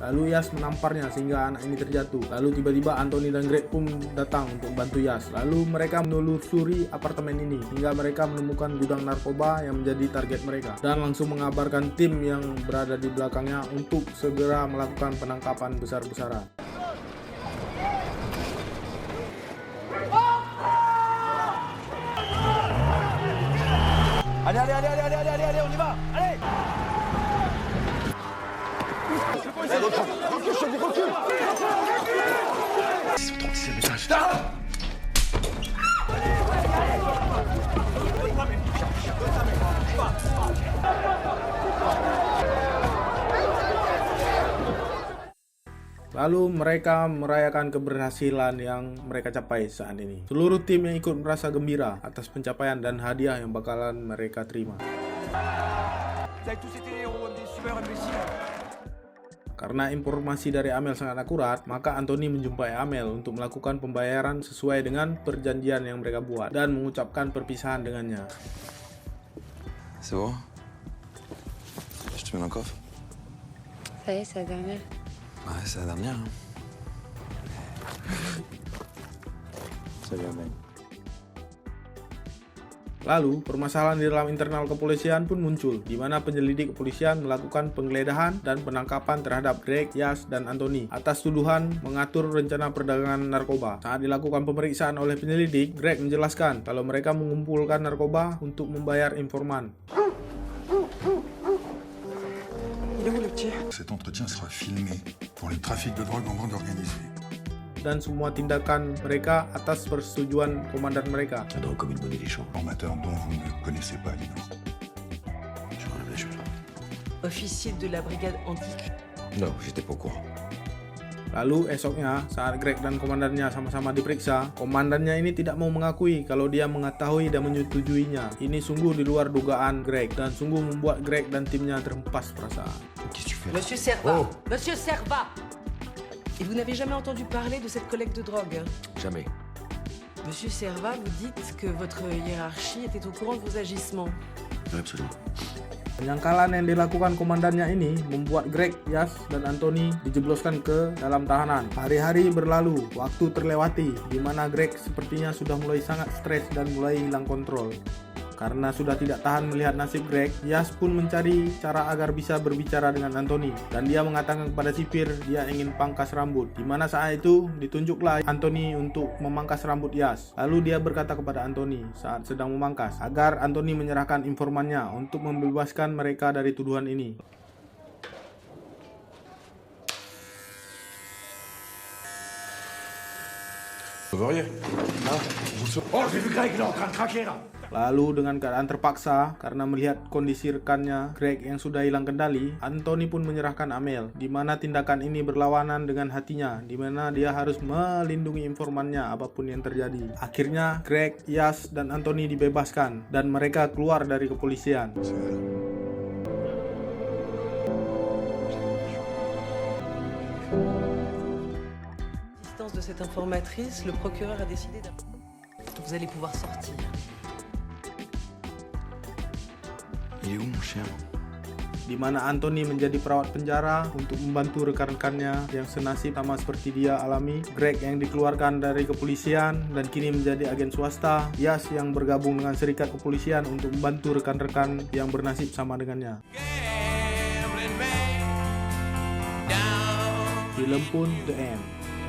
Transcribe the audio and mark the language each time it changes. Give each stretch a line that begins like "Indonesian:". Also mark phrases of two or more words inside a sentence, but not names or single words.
Indonesian: Lalu Yas menamparnya sehingga anak ini terjatuh. Lalu tiba-tiba Anthony dan Greg pun datang untuk bantu Yas. Lalu mereka menelusuri apartemen ini hingga mereka menemukan gudang narkoba yang menjadi target mereka, dan langsung mengabarkan tim yang berada di belakangnya untuk segera melakukan penangkapan besar-besaran.
French: Allez, on y va. Allez. Recule. 36 étages.
Indonesian: Lalu mereka merayakan keberhasilan yang mereka capai saat ini. Seluruh tim yang ikut merasa gembira atas pencapaian dan hadiah yang bakalan mereka terima. Karena informasi dari Amel sangat akurat, maka Anthony menjumpai Amel untuk melakukan pembayaran sesuai dengan perjanjian yang mereka buat dan mengucapkan perpisahan dengannya.
French: C'est bon? Je te mets dans le coffre? Ça y est, c'est la dernière. Ouais, c'est la dernière. Hein. Salut, Amel.
Indonesian: Lalu, permasalahan di dalam internal kepolisian pun muncul, di mana penyelidik kepolisian melakukan penggeledahan dan penangkapan terhadap Greg, Yas, dan Anthony atas tuduhan mengatur rencana perdagangan narkoba. Saat dilakukan pemeriksaan oleh penyelidik, Greg menjelaskan kalau mereka mengumpulkan narkoba untuk membayar informan.
French: Cet entretien sera filmé pour le trafic de drogue en bande organisée.
Indonesian: Dan semua tindakan mereka atas persetujuan komandan mereka.
French: La drogue comme une monnaie des champs. Formateur dont vous ne connaissez pas les noms. Je relève la chose. Officier de la brigade antique. Non, j'étais pas au courant.
Indonesian: Lalu esoknya, saat Greg dan komandannya sama-sama diperiksa, komandannya ini tidak mau mengakui kalau dia mengetahui dan menyetujuinya. Ini sungguh di luar dugaan Greg dan sungguh membuat Greg dan timnya terhempas perasaan.
French: Monsieur Serva, Monsieur Serva. Et vous n'avez jamais entendu parler de cette collecte de drogue? Jamais. Monsieur Serva, vous dites que votre hiérarchie était au courant de vos agissements. Oui, absolument.
Indonesian: Penyangkalan yang dilakukan komandannya ini membuat Greg, Yas, dan Anthony dijebloskan ke dalam tahanan. Hari-hari berlalu, waktu terlewati, di mana Greg sepertinya sudah mulai sangat stres dan mulai hilang kontrol. Karena sudah tidak tahan melihat nasib Greg, Yas pun mencari cara agar bisa berbicara dengan Anthony, dan dia mengatakan kepada sipir dia ingin pangkas rambut. Dimana saat itu ditunjuklah Anthony untuk memangkas rambut Yas. Lalu dia berkata kepada Anthony saat sedang memangkas agar Anthony menyerahkan informannya untuk membebaskan mereka dari tuduhan ini.
French: Oh, j'ai vu Greg, il est en train de craquer là.
Indonesian: Lalu dengan keadaan terpaksa karena melihat kondisi rekannya Greg yang sudah hilang kendali, Anthony pun menyerahkan Amel, di mana tindakan ini berlawanan dengan hatinya, di mana dia harus melindungi informannya apapun yang terjadi. Akhirnya Greg, Yas, dan Anthony dibebaskan dan mereka keluar dari kepolisian.
French: De cette informatrice, le procureur a décidé de... Vous allez pouvoir sortir. Il est où mon chien?
Indonesian: Di mana Anthony menjadi perawat penjara untuk membantu rekan-rekannya yang senasib sama seperti dia alami. Greg yang dikeluarkan dari kepolisian dan kini menjadi agen swasta. Yas yang bergabung dengan serikat kepolisian untuk membantu rekan-rekan yang bernasib sama dengannya. Film pun
English: the end.